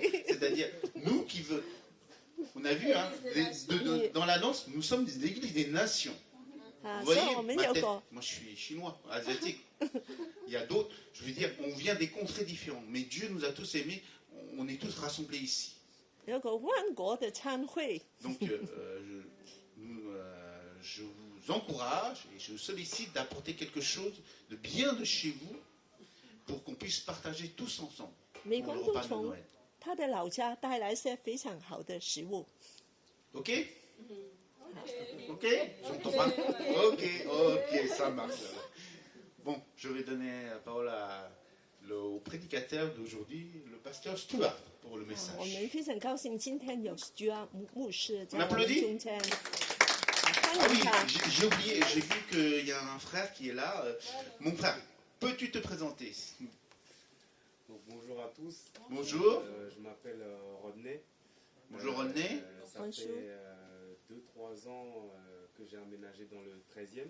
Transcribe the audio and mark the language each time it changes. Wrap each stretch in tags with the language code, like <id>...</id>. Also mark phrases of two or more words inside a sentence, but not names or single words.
<fr>C'est-à-dire, nous qui veut. On a vu, hein, dans l'annonce, nous sommes des églises des nations. Vous</fr> <zh>所以</zh> <fr>voyez,</fr> <zh>我們</zh> <fr>ma</fr> <zh>有</zh> <fr>tête,</fr> <zh>個</zh> <fr>moi je suis chinois, asiatique. Il y a d'autres, je veux dire, on vient des contrées différentes, mais Dieu nous a tous aimés, on est tous rassemblés ici.</fr> <zh>有個萬國的餐會，</zh> <fr>Donc, je vous encourage et je vous sollicite d'apporter quelque chose de bien de chez vous pour qu'on puisse partager tous ensemble</fr> <zh>每</zh> <fr>pour</fr> <zh>個</zh> <fr>le</fr> <zh>人都</zh> <fr>repas de</fr> <zh>從</zh> <fr>Noël.</fr> <zh>他的老家帶來一些非常好的食物。</zh> <fr>Ok? Ok? J'entends pas. Ok, ça marche. Bon, je vais donner la parole au prédicateur d'aujourd'hui, le pasteur Stuart, pour le</fr> <zh>我</zh> <fr>message.</fr> <zh>們非常高興今天有 Stuart 牧師在</zh> <fr>On</fr> <zh>我們</zh> <fr>applaudit?</fr> <zh>中間，</zh> <fr>Ah</fr> <zh>歡</zh> <fr>oui,</fr> <zh>迎他。</zh> <fr>j'ai oublié, j'ai vu qu'il y a un frère qui est là. Mon frère, peux-tu te présenter? Donc, bonjour à tous. Bonjour. Je m'appelle Rodney. Bonjour René. Ça Bonjour. fait 2-3 ans que j'ai emménagé dans le 13e.</fr>